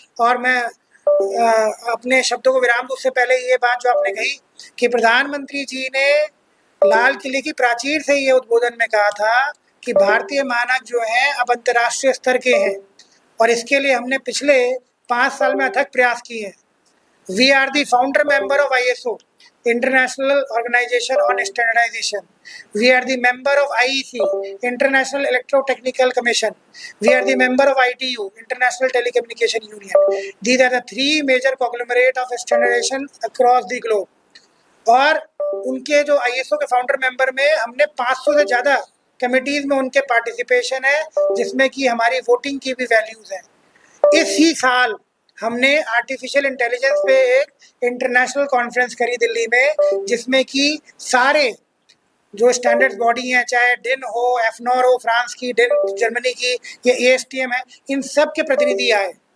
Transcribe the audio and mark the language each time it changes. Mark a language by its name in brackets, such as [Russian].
[Hindi] और मैं अपने शब्दों को विराम दूं उससे पहले ये बात जो आपने कही कि प्रधानमंत्री जी ने लाल किले की प्राचीर से ये उद्बोधन में कहा था कि भारतीय मानक जो हैं अब अंतर्राष्ट्रीय स्तर के हैं, और इसके लिए हमने पिछले 5 साल में अथक प्रयास किए हैं। [English] We are the founder member of ISO, International Organization on Standardization. We are the member of IEC, International Electrotechnical Commission. We are the member of ITU, International Telecommunication Union. These are the 3 major conglomerate of standardization across the globe. [Hindi] और उनके जो ISO के founder member में हमने 500 से ज़्यादा committees में उनके पार्टिसिपेशन है, जिसमें कि हमारी वोटिंग की भी वैल्यूज़ हैं। इसी साल हमने आर्टिफिशियल इंटेलिजेंस पे एक इंटरनेशनल कॉन्फ्रेंस करी दिल्ली में, जिसमें कि सारे जो स्टैंडर्ड्स बॉडी हैं, चाहे डिन हो, एफनॉर हो फ्रांस की, डिन जर्मनी की, ये ASTM है, इन सब के प्रतिनिधि आए।